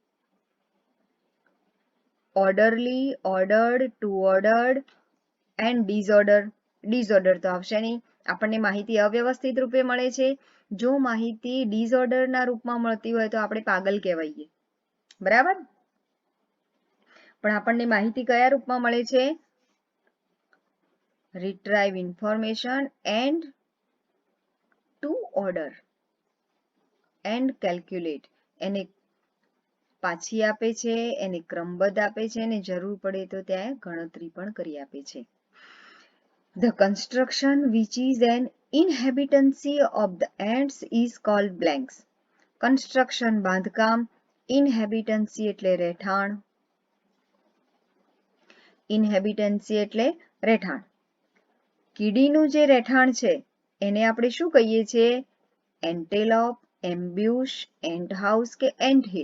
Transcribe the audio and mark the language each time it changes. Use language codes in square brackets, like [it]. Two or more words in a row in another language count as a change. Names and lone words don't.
[en] Orderly, ordered, to ordered and disorder. [gu] ડિસઓર્ડર તો આવશે નહીં. આપણને માહિતી અવ્યવસ્થિત રૂપે મળે છે. જો માહિતી ડિસઓર્ડરના રૂપમાં મળતી હોય તો આપણે પાગલ કહેવાઈએ. બરાબર. પણ આપણને માહિતી કયા રૂપમાં મળે છે? [en] retrieve information and to order and calculate. [gu] એને પાછી આપે છે, એને ક્રમબદ્ધ આપે છે, અને જરૂર પડે તો ત્યાં ગણતરી પણ કરી આપે છે. [en] The construction which is an inhabitancy of the ants is called blanks. [gu] કન્સ્ટ્રક્શન બાંધકામ, ઇનહેબિટન્સી એટલે રહેઠાણ, ઇનહેબિટન્સી એટલે રહેઠાણ. કીડીનું જે રહેઠાણ છે એને આપણે શું કહીએ છીએ? [en] Antelope, ambush, ant house કે ant hill.